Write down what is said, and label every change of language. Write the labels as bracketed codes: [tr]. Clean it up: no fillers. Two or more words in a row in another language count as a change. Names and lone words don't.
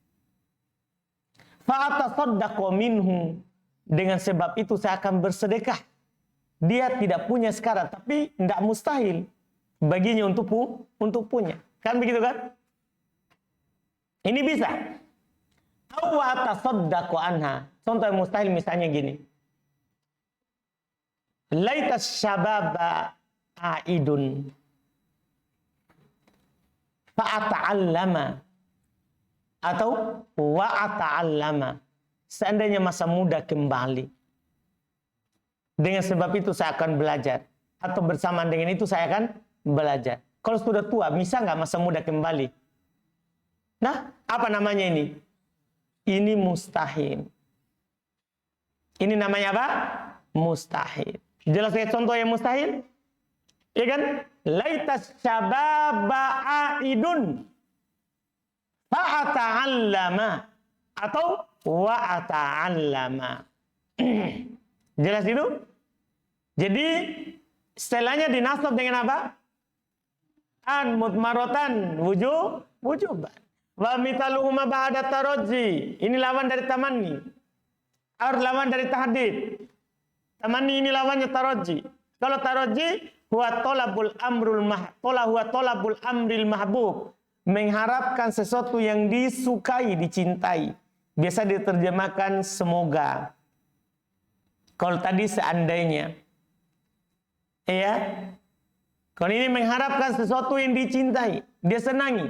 [ar] Fa'atasaddaqu minhu, [id] dengan sebab itu saya akan bersedekah. Dia tidak punya sekarang, tapi tidak mustahil baginya untuk punya. Kan begitu kan? Ini bisa. [ar] Wa tasaddaqu anha. [id] Contoh yang mustahil misalnya gini. [ar] Laitas syababa aidun fa ata'allama, atau wa ata'allama. [id] Seandainya masa muda kembali, dengan sebab itu saya akan belajar, atau bersamaan dengan itu saya akan belajar. Kalau sudah tua, bisa nggak masa muda kembali? Nah, apa namanya ini? Ini mustahil. Ini namanya apa? Mustahil. Jelas ya contoh yang mustahil? Iya kan? [ar] Laitas syababa aidun fa'ata'allama, atau wa'ata'allama. [id] Jelas itu? Jadi setelahnya dinasab dengan apa? [ar] An mudmarotan wujuban. Wa mithaluhuma ba'da taraji. [id] Ini lawan dari tamanni. Lawan dari tahdid. Tamanni ini lawannya taraji. [ar] Kalau taraji huwa talabul amril mahbub. [id] Mengharapkan sesuatu yang disukai, dicintai. Biasa diterjemahkan semoga. Kalau tadi seandainya. Ya. Kalau ini mengharapkan sesuatu yang dicintai, dia senangi.